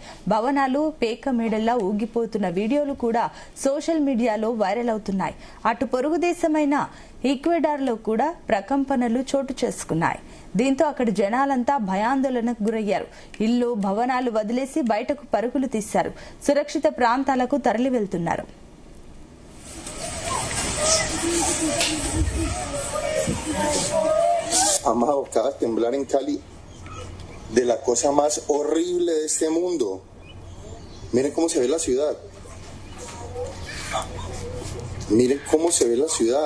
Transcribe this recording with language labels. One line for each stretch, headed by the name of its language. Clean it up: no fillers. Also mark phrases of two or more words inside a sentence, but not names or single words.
Telugu: భవనాలు పేక మేడల్లా ఊగిపోతున్న వీడియోలు కూడా
English: social mediaలో
Telugu: వైరల్ అవుతున్నాయి. అటు పొరుగు దేశమైన ఈక్వెడార్లో కూడా ప్రకంపనలు చోటు చేసుకున్నాయి. దీంతో అక్కడి జనాలంతా భయాందోళనకు గురయ్యారు. ఇల్లు, భవనాలు వదిలేసి బయటకు పరుగులు తీశారు. సురక్షిత ప్రాంతాలకు తరలి వెళ్తున్నారు.
Spanish: Amado, acaba de temblar en Cali de la cosa más horrible de este mundo. Miren cómo se ve la ciudad. Miren cómo se ve la ciudad.